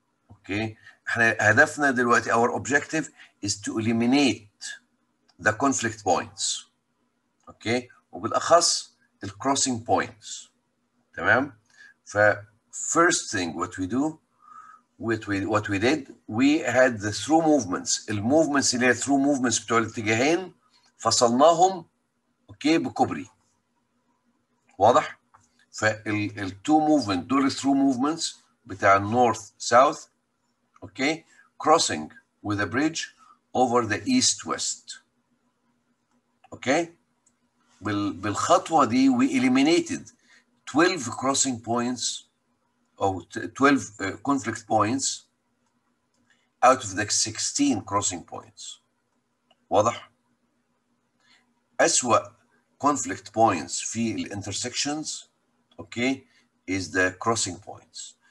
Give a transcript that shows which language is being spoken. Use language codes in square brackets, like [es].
[ar] اوكي؟ احنا هدفنا دلوقتي [en] our objective is to eliminate the conflict points. [ar] اوكي؟ وبالاخص الcrossing points. [en] تمام؟ ف first thing what we did, we had the through movements. [ar] الموفمنتس اللي هي through movements بتوع الاتجاهين فصلناهم اوكي بكوبري. واضح؟ فالتو موفمنت دول الثرو موفمنتس بتاع النورث ساوث اوكي [en] crossing with a bridge over the east west. [ar] اوكي بالخطوه دي [en] we eliminated 12 crossing points or 12 conflict points out of the 16 crossing points. [ar] واضح؟ أسوأ conflict points في الانترسكشنز اوكي [en] is the crossing points.